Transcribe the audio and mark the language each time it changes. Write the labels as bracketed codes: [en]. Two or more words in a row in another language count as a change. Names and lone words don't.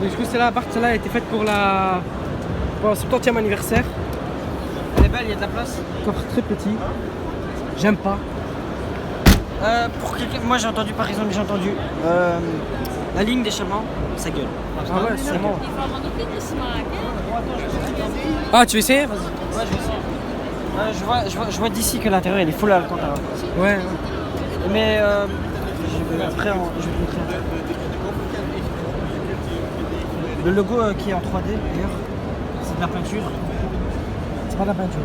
[fr] Et du coup, celle-là, celle-là a été faite pour pour le 70e anniversaire. Elle est belle, il y a de la place. Coffre très petit. J'aime pas. Pour quelqu'un, moi j'ai entendu par exemple, la ligne d'échappement, ça gueule. Ah ouais, sûrement. [nl] Die van de fitnessmaak, hè? [fr] Ah, tu veux essayer? Vas-y. Ouais, je vais essayer. Je vois d'ici que l'intérieur il est full Alcantara. Ouais. Mais après, je vais te montrer. Le logo qui est en 3D d'ailleurs, c'est de la peinture. C'est pas de la peinture.